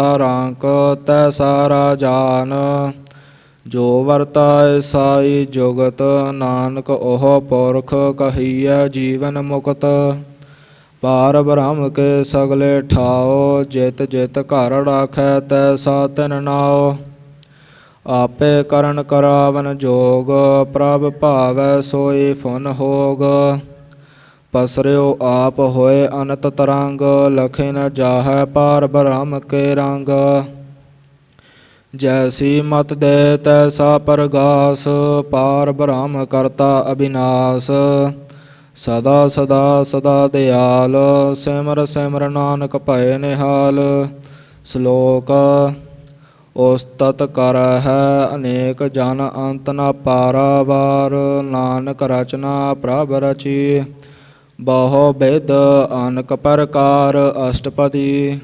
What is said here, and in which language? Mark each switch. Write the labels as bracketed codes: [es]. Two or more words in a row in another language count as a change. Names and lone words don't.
[pa] ਰੰਕ ਤੈਸਾ ਰਾਜਾਨ, ਜੋ ਵਰਤਾਏ ਸਾਈ ਜੁਗਤ, ਨਾਨਕ ਓਹ ਪੁਰਖ ਕਹਿਏ ਜੀਵਨ ਮੁਕਤ, ਪਾਰ ਬ੍ਰਹਮ ਕੇ ਸਗਲੇ ਠਾਓ, ਜਿਤ ਜਿਤ ਘਰ ਰਾਖੈ ਤੈਸਾ ਤਿਨ ਨਾਓ, ਆਪੇ ਕਰਣ ਕਰਾਵਨ ਜੋਗ, ਪ੍ਰਭ ਭਾਵੈ ਸੋਈ ਫੁਨ ਹੋਗ, ਪਸਰਿਓ ਆਪ ਹੋਏ ਅਨਤ ਤਰੰਗ, ਲਖੇ ਨ ਜਾਹੈ ਪਾਰ ਬ੍ਰਹਮ ਕੇ ਰੰਗ, ਜੈਸੀ ਮਤ ਦੇ ਤੈਸਾ ਪਰਗਾਸ, ਪਾਰ ਬ੍ਰਹਮ ਕਰਤਾ ਅਬਿਨਾਸ਼। ਸਦਾ ਸਦਾ ਸਦਾ ਦਿਆਲ, ਸਿਮਰ ਸਿਮਰ ਨਾਨਕ ਭਏ ਨਿਹਾਲ। ਸ਼ਲੋਕ ਉਸਤਤ ਕਰ ਹੈ ਅਨੇਕ ਜਨ ਅੰਤ ਨ ਪਾਰਾਵਾਰ, ਨਾਨਕ ਰਚਨਾ ਪ੍ਰਭ ਰਚੀ ਬਹੁ ਬਿਧ ਅਨਕ ਪ੍ਰਕਾਰ ਅਸ਼ਟਪਦੀ।